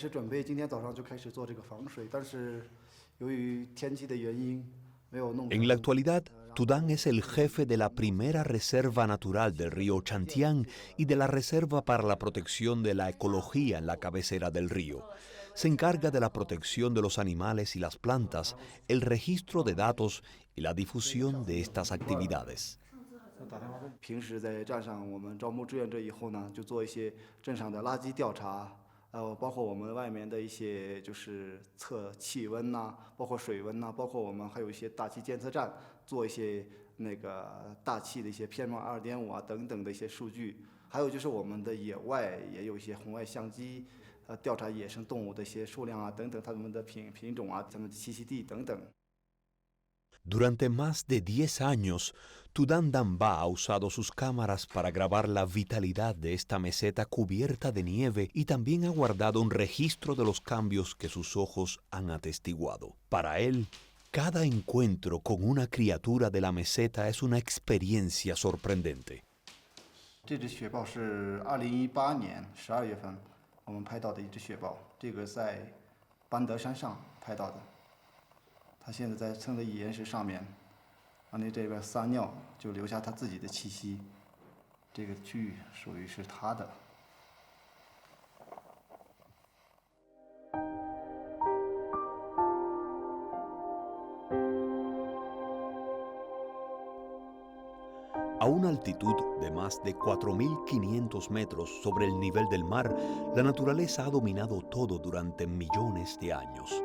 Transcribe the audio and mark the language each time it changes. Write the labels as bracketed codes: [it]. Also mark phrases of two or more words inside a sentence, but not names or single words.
[zh] 是准备今天早上就开始做这个防水，但是由于天气的原因，没有弄成。 [es] En la actualidad, Tu Thanh es el jefe de la primera reserva natural del río Chantián y de la reserva para la protección de la ecología en la cabecera del río. Se encarga de la protección de los animales y las plantas, el registro de datos y la difusión de estas actividades. [zh] 平时在站上，我们招募志愿者以后呢，就做一些镇上的垃圾调查，包括我们外面的一些就是测气温呐，包括水温呐，包括我们还有一些大气监测站，做一些那个大气的一些 PM2.5啊等等的一些数据，还有就是我们的野外也有一些红外相机，调查野生动物的一些数量啊等等，它们的品种啊，它们的栖息地等等。 [es] Durante más de 10 años, Tu Thanh Dam Ba ha usado sus cámaras para grabar la vitalidad de esta meseta cubierta de nieve y también ha guardado un registro de los cambios que sus ojos han atestiguado. Para él, cada encuentro con una criatura de la meseta es una experiencia sorprendente. [zh] 这只雪豹是2018年12月份我们拍到的一只雪豹，这个在班德山上拍到的。它现在在蹭的岩石上面，往那这边撒尿，就留下它自己的气息。这个区域属于是它的。 [es] A una altitud de más de 4.500 metros sobre el nivel del mar, la naturaleza ha dominado todo durante millones de años.